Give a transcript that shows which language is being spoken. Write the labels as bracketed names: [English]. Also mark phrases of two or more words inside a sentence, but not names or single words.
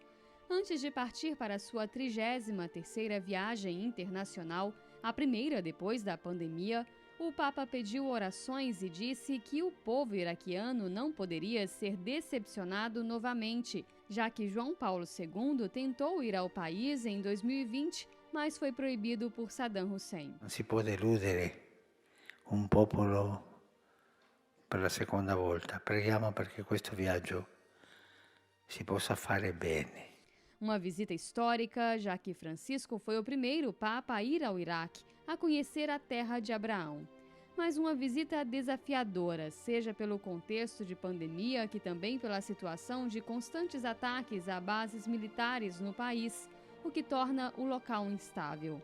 [Portuguese] Antes de partir para a sua 33ª viagem internacional, a primeira depois da pandemia, o Papa pediu orações e disse que o povo iraquiano não poderia ser decepcionado novamente, já que João Paulo II tentou ir ao país em 2020, mas foi proibido por Saddam Hussein. [Italian] Non si può deludere un popolo per la seconda volta. Preghiamo perché questo viaggio si possa fare bene. [Portuguese] Uma visita histórica, já que Francisco foi o primeiro Papa a ir ao Iraque, a conhecer a terra de Abraão. Mas uma visita desafiadora, seja pelo contexto de pandemia, que também pela situação de constantes ataques a bases militares no país, o que torna o local instável.